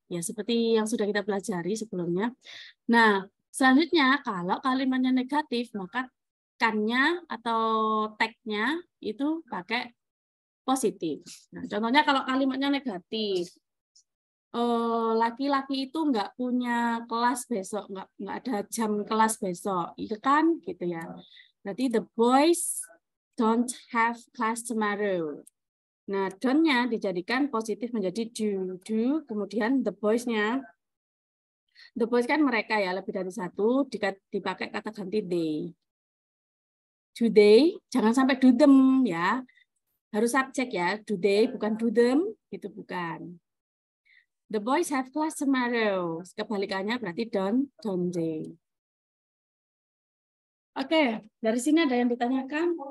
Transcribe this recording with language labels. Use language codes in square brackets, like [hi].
[id] Ya seperti yang sudah kita pelajari sebelumnya. Nah, selanjutnya kalau kalimatnya negatif, maka kan-nya atau tag-nya itu pakai positif. Nah, contohnya kalau kalimatnya negatif, laki-laki itu nggak punya kelas besok, nggak ada jam kelas besok, itu kan gitu ya. Berarti [en] the boys don't have class tomorrow. [id] Nah, don't-nya dijadikan positif menjadi do, kemudian the boys-nya. The boys kan mereka ya, lebih dari satu, dipakai kata ganti they. Do they, jangan sampai do them ya. Harus subjek ya, do they, bukan do them, itu bukan. [en] The boys have class tomorrow. [id] Kebalikannya berarti [en] don't they. [id] Oke, dari sini ada yang ditanyakan?